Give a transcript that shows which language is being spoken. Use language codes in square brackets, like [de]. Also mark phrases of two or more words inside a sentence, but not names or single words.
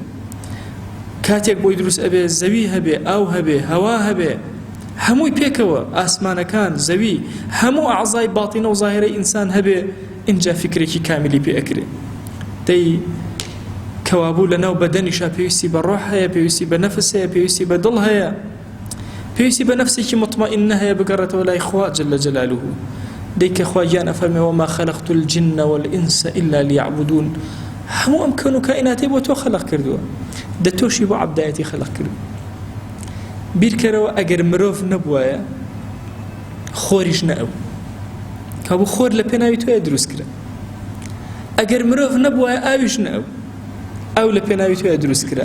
[ckb] کاتێک بۆی دروست ئەبێ زەوی هەبێ، ئاو هەبێ، هەوا هەبێ، هەمووی پێکەوە، ئاسمانەکان، زەوی، هەموو ئەعزای باتینە و زاهرەی ئینسان هەبێ، اینجا فکرێکی کامیلی پێ ئەکرێ. دەی کەوابوو لەناو بەدەنیشا پێویستی بە ڕۆح هەیە، پێویستی بە نەفس هەیە، پێویستی بە دڵ هەیە، پێویستی بە نەفسێکی مطمئنە هەیە بگەڕێتەوە لای خوا [ar] جل جلاله. [ckb] دەی کە خوا گیان ئەفەرمێ [ar] وما خلقت الجن والإنس إلا ليعبدون، [ckb] هەموو ئەم کەون و کائیناتی بۆ تۆ خەلق کردووە، دە تۆشی بۆ عەبدایەتی خەلق کردووە. بیرکەرەوە ئەگەر مرۆڤ نەبوایە خۆریش نەئەو، کابوو خۆر لە پێناوی تۆیە دروست کرا. ئەگەر مرۆڤ نەبوایە ئاویش نەئەو، ئەو لە پێناوی تۆیە دروست کرا.